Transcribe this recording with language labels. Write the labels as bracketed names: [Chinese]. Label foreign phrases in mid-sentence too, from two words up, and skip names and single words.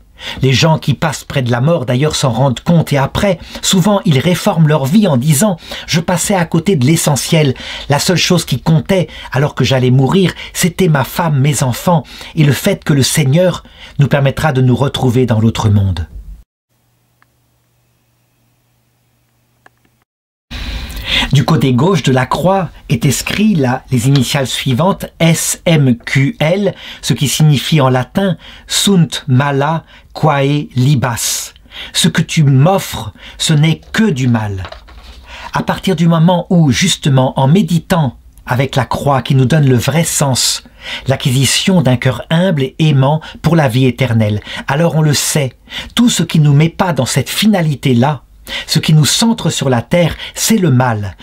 [French] Les gens qui passent près de la mort d'ailleurs s'en rendent compte et après, souvent ils réforment leur vie en disant « Je passais à côté de l'essentiel, la seule chose qui comptait alors que j'allais mourir, c'était ma femme, mes enfants et le fait que le Seigneur nous permettra de nous retrouver dans l'autre monde. » Du côté gauche de la croix est inscrit les initiales suivantes SMQL, ce qui signifie en latin [Latin] Sunt mala quae libas. [French] Ce que tu m'offres, ce n'est que du mal. À partir du moment où, justement, en méditant avec la croix qui nous donne le vrai sens, l'acquisition d'un cœur humble et aimant pour la vie éternelle, alors on le sait, tout ce qui ne nous met pas dans cette finalité-là, ce qui nous centre sur la terre, c'est le mal.